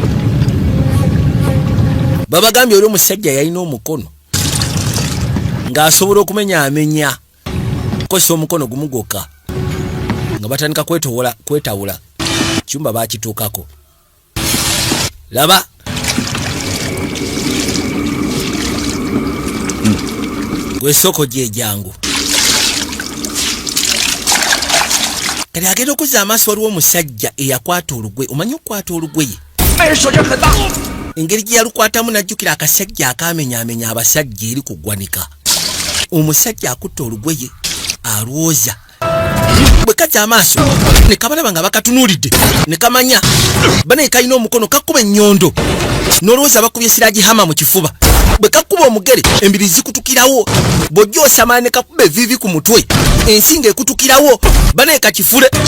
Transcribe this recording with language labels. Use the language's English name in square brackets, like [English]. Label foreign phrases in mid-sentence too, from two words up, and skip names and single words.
[Ganda] babagambye oli omusajja yalina omukono ng'asobola okumenyaamenya kukozesa omukono gumu gwokka nga batandika kwetawula kiyumba bakituukako laba wesoko gye jangu kali agenda okuzza amaaso waliwo omusajja eyakwata olugwe omanyi okukwata olugwe [Chinese] 那人手劲很大， [Ganda] engeri gye yalukwatamu najjukira akasajja akamenyaamenya abasajja eri ku ggwanika omusajja akutta olugweye alwoza bwe kajja amaaso ne kabalaba nga bakatunuulidde ne kamanya bane kalina omukono kakuba ennyondo n'olowooza bakubye siragihama mu kifuba bwe kakuba omugere embiri zikutukirawo bw'ojja osamala ne kakuba evivi ku mutwe ensinga ekutukirawo bane kakifule